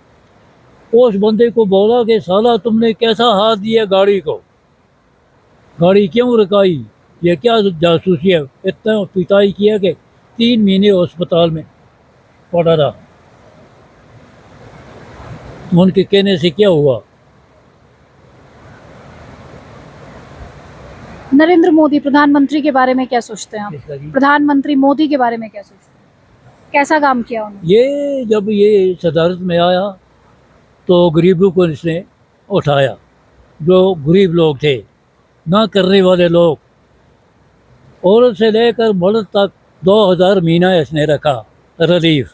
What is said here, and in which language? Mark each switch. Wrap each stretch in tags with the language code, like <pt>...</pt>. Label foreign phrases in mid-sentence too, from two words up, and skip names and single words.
<ur>اس بندے کو بولا کہ سالہ تم نے کیسا ہاتھ دیا گاڑی کو, گاڑی کیوں رکائی, یہ کیا جاسوسی ہے. اتنا پٹائی کیا کہ 3 مہینے اسپتال میں پڑا رہا. ان کے کہنے سے کیا ہوا. نریندر مودی پردھان منتری کے بارے میں کیا سوچتے ہیں آپ؟ پردھان منتری مودی کے بارے میں کیا سوچتے ہیں, کیسا کام کیا انہوں نے؟ یہ جب یہ صدارت میں آیا تو غریبوں کو اس نے اٹھایا, جو غریب لوگ تھے, نہ کرنے والے لوگ, عورت سے لے کر مرد تک 2000 مہینہ اس نے رکھا ریلیف.</ur>